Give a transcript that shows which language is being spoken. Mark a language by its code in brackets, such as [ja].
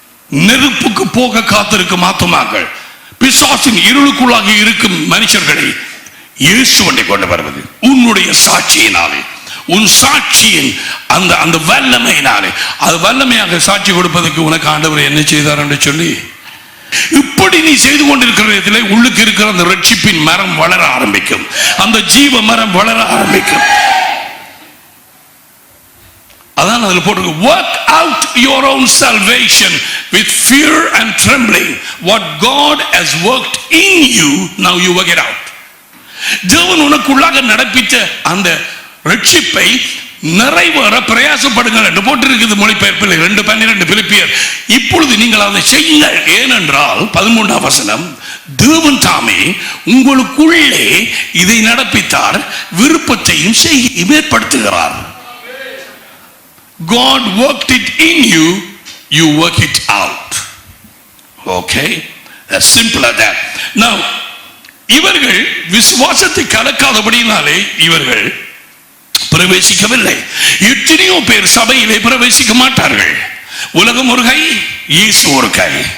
[ta] நெருப்புக்கு போக காத்திருக்கும் ஆத்துமாக்கள், பிசாசின் இருளுக்குள்ளாக இருக்கும் மனுஷர்களை இயேசுவை கொண்டு வருவது உன்னுடைய சாட்சியினாலே. உன் சாட்சியின் அந்த வல்லமையினாலே, அது வல்லமையாக சாட்சி கொடுப்பதற்கு உனக்கு ஆண்டவர் என்ன செய்தார் என்று சொல்லி, இப்படி நீ செய்து கொண்டிருக்கிற உள்ளுக்கு இருக்கிற அந்த ரட்சிப்பின் மரம் வளர ஆரம்பிக்கும். அந்த ஜீவ மரம் வளர ஆரம்பிக்கும். அதான் அதில் போட்டு, [en] work out your own salvation with fear and trembling. What God has worked in you, now you work it out. [ta] தேவன் உனக்குள்ளாக நடப்பித்த அந்த ரட்சிப்பை நிறைவேற பிரயாசப்படுங்கள் என்று போட்டிருக்கிறது மொழிபெயர்ப்பில் 2:12 பிலிப்பியர். இப்பொழுது நீங்கள் அதை செய்யுங்கள். ஏனென்றால் 13ஆம் வசனம், தேவன் தாமே உங்களுக்குள்ளே இதை நடப்பித்தார், விருப்பத்தையும் செய்ய ஏற்படுத்துகிறார். [en] God worked it in you, you work it out. Okay, as simple as that. [ta] Now, இவர்கள் விசுவாசத்தை கலக்காதபடினாலே இவர்கள் பிரவேசிக்கவில்லை. எத்தனையோ பேர் சபையிலே பிரவேசிக்க மாட்டார்கள். உலகம் ஒரு கை, இயேசு ஒரு கை.